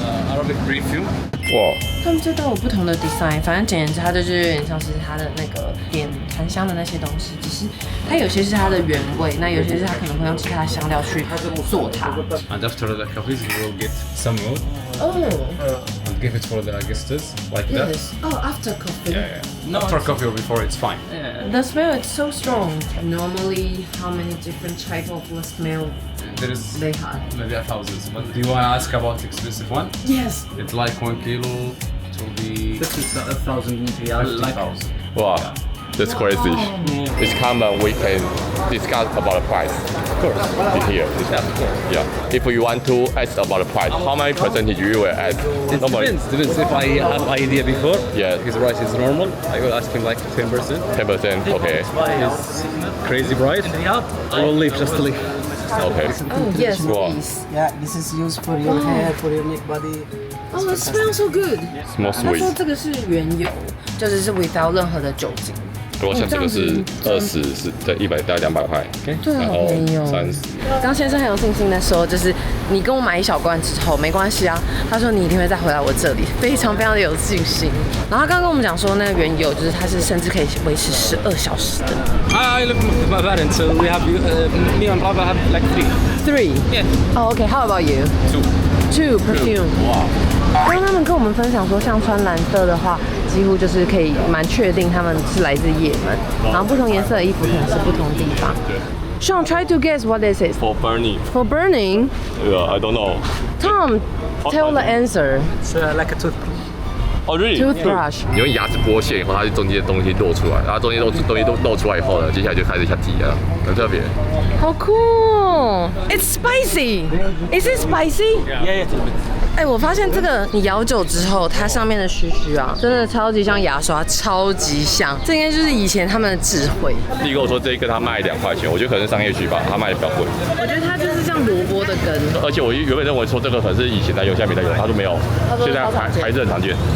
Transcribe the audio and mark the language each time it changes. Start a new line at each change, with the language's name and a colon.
English: Arabic perfume.
Chinese: 哇，他们这都有不同的 design， 反正简言之，它就是有点像是它的那个点檀香的那些东西，只是它有些是它的原味，那有些是它可能会用其他的香料去做它。
English: And after the coffees, we will get some wood Oh, and give it for the guests like that. yes. Oh, after coffee. After coffee or before, it's fine. The smell is so strong. Normally, how many different type of smell There is they have? maybe 1,000. But do you want to ask about the expensive one? Yes. It's like 1 kilo to be 50,000 riyal. like wow, that's crazy. It's common we can discuss about the price. Of course. Here. Yeah. If you want to ask about the price, how many percentage you will ask? It depends. If I have idea before, Yeah. his price is normal, I will ask him like 10%. 10%. Okay. His crazy price, I will leave just to leave. Okay. Oh, yes, Wow. please. Yeah, this is used for your hair, for your neck, body. Oh, it smells so good. More
Chinese: 他说
English: sweet.
Chinese: 这个是原油，就是是 without 任何的酒精。如果像这个是20，是在100到200块，对，好然后便宜哦。 30。刚先生很有信心的说，就是你跟我买1小罐之后没关系啊，他说你一定会再回来我这里，非常非常的有信心。然后他刚刚跟我们讲说，那个原油就是它是甚至可以维持12小时的。
English: I live with my parents, so we have me and brother have like 3. 3. Yeah. Oh, okay. How about you? 2 perfume.
Chinese: 哇，刚刚他们跟我们分享说，像穿蓝色的话，几乎就是可以蛮确定他们是来自也门。然后不同颜色的衣服可能是不同地方。
English: Sean, try to guess what this is. For burning. For burning, Yeah, I don't know. Tom, tell the answer. It's like a toothbrush. Oh, really? Toothbrush.
Chinese: 你用牙齿剥线以后，它中间的东西露出来，然后中间东西都露出来以后呢，接下来就开始下挤了，很特别。好酷哦 ！
English: It's spicy. Is it spicy? Yeah.
Chinese: 哎，我发现这个你咬久之后，它上面的须须啊，真的超级像牙刷，超级像。这应该就是以前他们的智慧。第一个我说这一根他卖2块钱，我觉得可能是商业区吧，他卖的比较贵。我觉得它就是像萝卜的根。而且我原本认为说这个可能是以前在用，现在没在用，他说没有，现在还是很常见。